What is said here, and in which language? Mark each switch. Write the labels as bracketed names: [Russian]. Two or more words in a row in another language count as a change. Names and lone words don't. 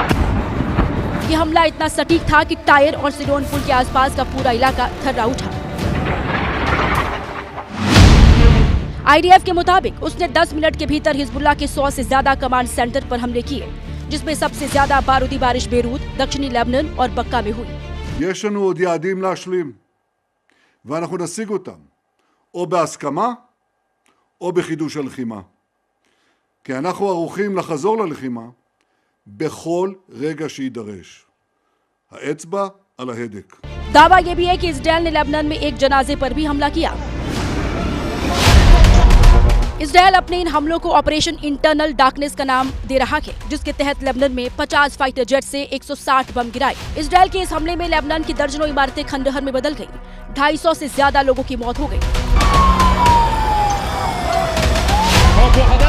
[Hindi] ये हमला इतना सटीक था कि टायर और सिडोन पुल के आसपास का पूरा इलाका थर्रा उठा। आईडीएफ के मुताबिक उसने 10 मिनट के भीतर हिजबुल्लाह के 100 से ज्यादा कमांड सेंटर पर हमले किए, जिसमें सबसे ज्यादा बारूदी बारिश बेरूत, दक्षिणी लेबनान और बक्का में हुई। [Hebrew] יש לנו עוד יעדים להשלים, ואנחנו נשיג אותם, או בהסכמה, או בחידוש הלחימה. כי אנחנו ערוכים לחזור ללחימה, בכל רגע שידרש. האצבע על ההדק. [Hindi] दावा यह भी है कि इजरायल ने लेबनान में एक जनाजे पर भी हमला किया। इजरायल अपने इन हमलों को ऑपरेशन इंटरनल डार्कनेस का नाम दे रहा है, जिसके तहत लेबनान में 50 [English] fighter jet [Hindi] से 160 बम गिराए। इजरायल के इस हमले में लेबनान की दर्जनों इमारतें खंडहर में बदल गईं, 250 से ज्यादा लोगों की मौत हो गई।